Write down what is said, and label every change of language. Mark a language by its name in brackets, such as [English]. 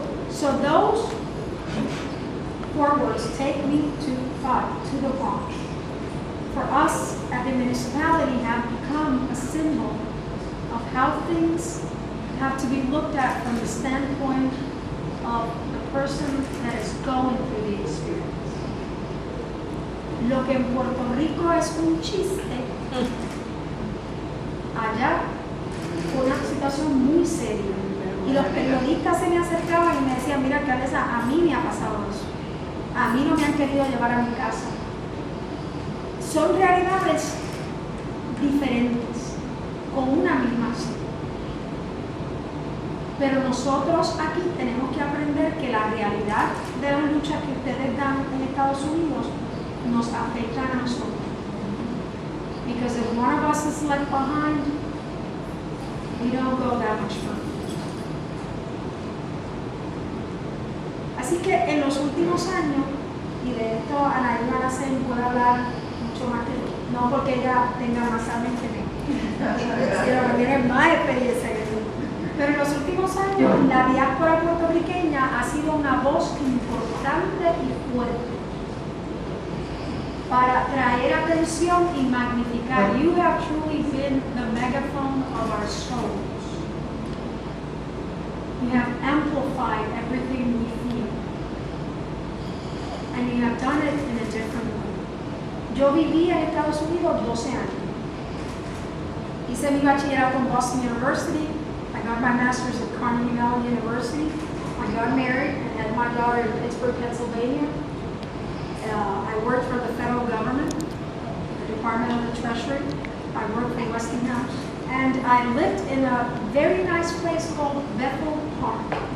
[English] So those four words, take me to the Bronx, for us at the municipality have become a symbol of how things have to be looked at from the standpoint of the person that is going through the experience. [Spanish] Lo que en Puerto Rico es un chiste, allá fue una situación muy seria. Y los periodistas se me acercaban y me decían, mira, alcaldesa, a mí me ha pasado eso. A mí no me han querido llevar a mi casa. Son realidades diferentes, con una misma acción. Pero nosotros aquí tenemos que aprender que la realidad de las luchas que ustedes dan en Estados Unidos nos afectan a nosotros. [English] Because if one of us is left behind, we don't go that much further. [Spanish] Así que en los últimos años, y de esto Ana Araceli puede hablar mucho más que yo, no porque ella tenga más años que yo, sino que tiene más experiencia que yo. Pero en los últimos años, la diáspora puertorriqueña ha sido una voz importante y fuerte para traer atención y magnificar. [English] You have truly been the megaphone of our souls. You have amplified everything we feel. And you have done it in a different way. [Spanish] Yo viví en Estados Unidos 12 años. Hice mi bachillerato en Boston University. [English] I got my master's at Carmen Yulín University. I got married and had my daughter in Pittsburgh, Pennsylvania. I worked for the federal government, the Department of the Treasury. I worked for Westinghouse. And I lived in a very nice place called Bethel Park.